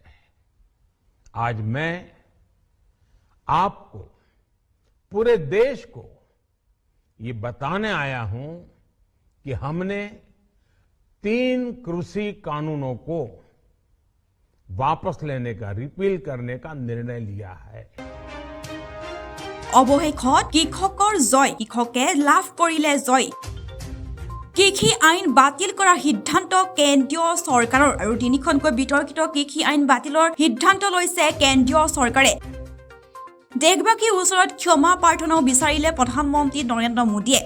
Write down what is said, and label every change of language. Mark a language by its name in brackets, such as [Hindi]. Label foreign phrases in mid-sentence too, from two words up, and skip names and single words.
[Hindi] आज मैं आपको, पूरे देश को ये बताने आया हूं कि हमने 3 कृषि कानूनों को वापस लेने का, रिपील करने का निर्णय लिया है। [Assamese] অৱশেষত কৃষকৰ জয়, কৃষকে লাভ কৰিলে জয়। কৃষি আইন বাতিল কৰাৰ সিদ্ধান্ত কেন্দ্ৰীয় চৰকাৰৰ আৰু 3খনকৈ বিতৰ্কিত কৃষি আইন বাতিলৰ সিদ্ধান্ত লৈছে কেন্দ্ৰীয় চৰকাৰে। দেশবাসীৰ ওচৰত ক্ষমা প্ৰাৰ্থনাও বিচাৰিলে প্ৰধানমন্ত্ৰী নৰেন্দ্ৰ মোদীয়ে।